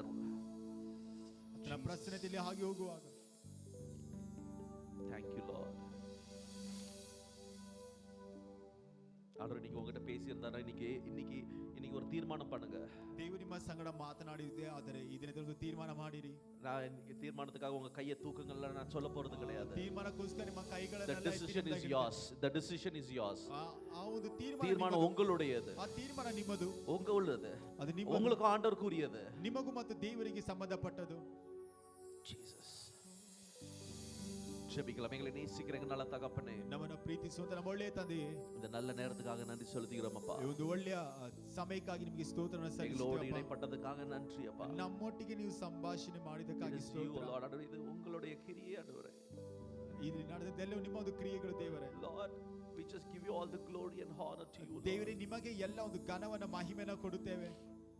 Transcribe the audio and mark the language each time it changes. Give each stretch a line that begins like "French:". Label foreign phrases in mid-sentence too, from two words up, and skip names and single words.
Kannada: ಆತನ ಪ್ರಸನ್ನತೆಯಲ್ಲಿ ಹಾಗೆ ಹೋಗುವಾಗ.
English: Thank you, Lord.
Tamil: ஆண்டவர் இன்னைக்கு உங்ககிட்ட பேசியிருந்தாரா? இன்னைக்கு ஒரு தீர்மானம் பண்ணுங்க.
Kannada: ದೇವರು ನಿಮ್ಮ ಸಂಗಡ ಮಾತನಾಡಿದೆ, ಆದರೆ ಈ ದಿನದಲ್ಲಿ ತೀರ್ಮಾನ ಮಾಡಿರಿ.
Tamil: நான் தீர்மானத்துக்காக உங்க கையை தூக்குங்கள்ல நான் சொல்ல போறது கிடையாது.
Kannada: ತೀರ್ಮಾನಕ್ಕೋಸ್ಕರ ನಿಮ್ಮ
English: The
Kannada: ಕೈಗಳನ್ನೆಲ್ಲ
English: decision is yours. The decision is yours.
Kannada: ಆ ಒಂದು
Tamil: தீர்மானம் உங்களுடையது.
Kannada: ಆ ತೀರ್ಮಾನ ನಿಮ್ಮದು,
Tamil: உங்களுடையது.
Kannada: ಅದು ನಿಮ್ಮದು,
Tamil: உங்களுக்கு ஆண்டவருக்குரியது.
Kannada: ನಿಮಗೂ ಮತ್ತು ದೇವರಿಗೆ ಸಂಬಂಧಪಟ್ಟದು.
Tamil: Jesus. ஜெபிக்கலாம். எங்களை நேசிக்கிறங்க நல்ல தகப்பனே,
Kannada: ನಮ್ಮನ್ನು ಪ್ರೀತಿಸುವಂತ ನಮ್ಮ ಒಳ್ಳೆಯ ತಂದೆಯೇ,
Tamil: இந்த நல்ல நேரத்துக்காக நன்றி செலுத்துகிறோம் அப்பா.
Kannada: ಈ ಒಂದು ಒಳ್ಳೆಯ ಸಮಯಕ್ಕಾಗಿ ನಿಮಗೆ ಸ್ತೋತ್ರವನ್ನು
Tamil: எங்களோடு
Kannada: ಸಲ್ಲಿಸುತ್ತೇವೆ.
Tamil: இடைப்பட்டதுக்காக நன்றி அப்பா.
Kannada: ನಮ್ಮೊಟ್ಟಿಗೆ ನೀವು ಸಂಭಾಷಣೆ ಮಾಡಿದಕ್ಕಾಗಿ
Tamil: இது
Kannada: ಸ್ತೋತ್ರ.
Tamil: ஆண்டவரே, இது உங்களுடைய கிரியை ஆண்டவரே.
Kannada: ಇಲ್ಲಿ ನಡೆದದ್ದೆಲ್ಲವೂ ನಿಮ್ಮ ಒಂದು ಕ್ರಿಯೆಗಳು ದೇವರೇ.
English: Lord, we just give you all the glory and honor to you.
Kannada: ದೇವರೇ, ನಿಮಗೆ ಎಲ್ಲ ಒಂದು ಘನವನ್ನ ಮಹಿಮೆನ ಕೊಡುತ್ತೇವೆ.